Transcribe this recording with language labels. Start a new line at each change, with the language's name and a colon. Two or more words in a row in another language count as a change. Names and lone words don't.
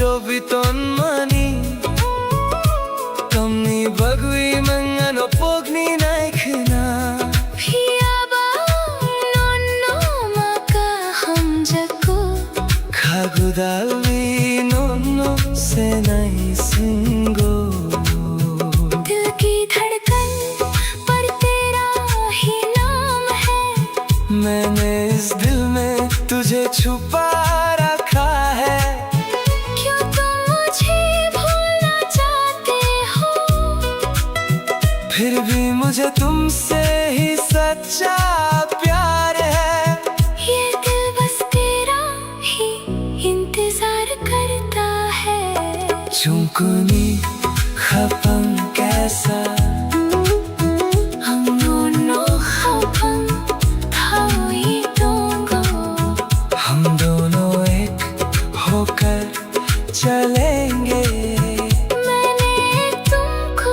Kok Borok: biton mani Kami bagui mangano pogni naikhna Phiyaba nono maka hamjako Khagudalvi nono se nai singo
Hindi: दिल की धड़कन पर तेरा ही नाम है मैंने इस दिल में तुझे छुपा रखा है क्यों तुम मुझे भूलना चाहते हो फिर भी मुझे तुमसे ही सच्चा प्यार है ये दिल बस तेरा ही इंतजार करता है
Kok Borok: Chungkuni khapang kaisa
Hindi: हम दोनों
Kok Borok: खपन भाई दोंगो
Hindi: हम दोनों एक होकर चलेंगे मैंने तुमको